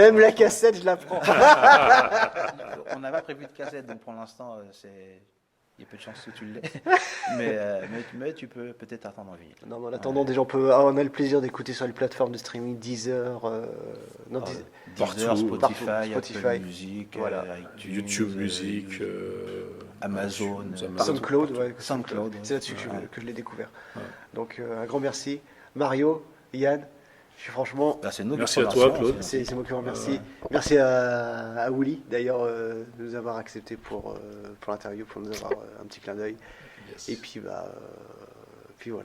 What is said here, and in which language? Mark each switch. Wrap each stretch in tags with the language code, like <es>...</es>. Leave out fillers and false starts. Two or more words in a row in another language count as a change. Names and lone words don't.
<fr>Même la cassette, je la prends. On n'a pas prévu de cassette, donc pour l'instant, il y a peu de chances que tu l'aies. mais tu peux peut-être attendre en vinyle. Non, mais en attendant, déjà, on a le plaisir d'écouter sur les plateformes de streaming Deezer, Deezer, Spotify, Apple Music, iTunes, YouTube Music, Amazon, SoundCloud. SoundCloud. C'est là-dessus que je l'ai découvert. Ouais. Donc, un grand merci. Mario, Yann, je suis franchement... Merci à toi, Claude. C'est moi qui vous remercie. Merci à Willy, d'ailleurs, de nous avoir accepté pour l'interview, pour nous avoir un petit clin d'œil. Yes. Et puis, puis voilà.</fr>